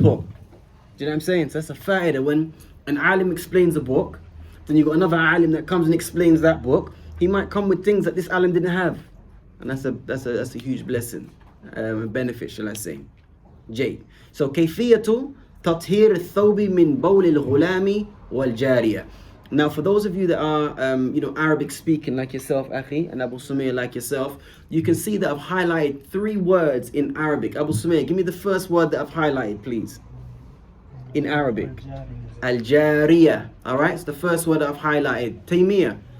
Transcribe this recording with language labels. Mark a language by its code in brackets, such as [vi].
[en] Do you know what I'm saying? So that's a fa'idah. When an alim explains a book, then you've got another alim that comes and explains that book. He might come with things that this alim didn't have. And that's a huge blessing, benefit, shall I say. Jade. So kayfiyatu [ar] تطهير الثوب من بول الغلام والجارية. [en] Now, for those of you that are, Arabic speaking like yourself, Akhi, and Abu Sumayr like yourself, you can see that I've highlighted 3 words in Arabic. Abu Sumayr, give me the first word that I've highlighted, please. In Arabic. Al-Jariyah. Alright, it's the first word that I've highlighted. Taymiyah.